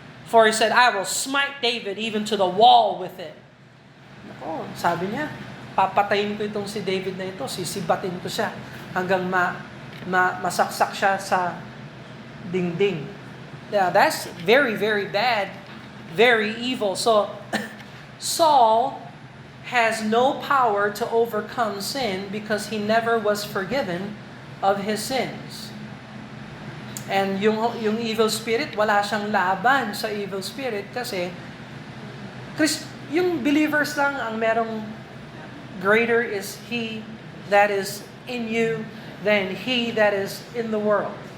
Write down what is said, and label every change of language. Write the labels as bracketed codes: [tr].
[en] For he said, I will smite David even to the wall with it. [tl] Nako, sabi niya, papatayin ko itong si David na ito, sisibatin ko siya hanggang masaksak siya sa dingding. [en] Yeah, that's very, very bad, very evil. So, Saul has no power to overcome sin because he never was forgiven of his sins. And yung evil spirit, [tl] wala siyang laban sa [en] evil spirit [tl] kasi yung [en] believers [tl] lang ang merong [en] greater is he that is in you than he that is in the world.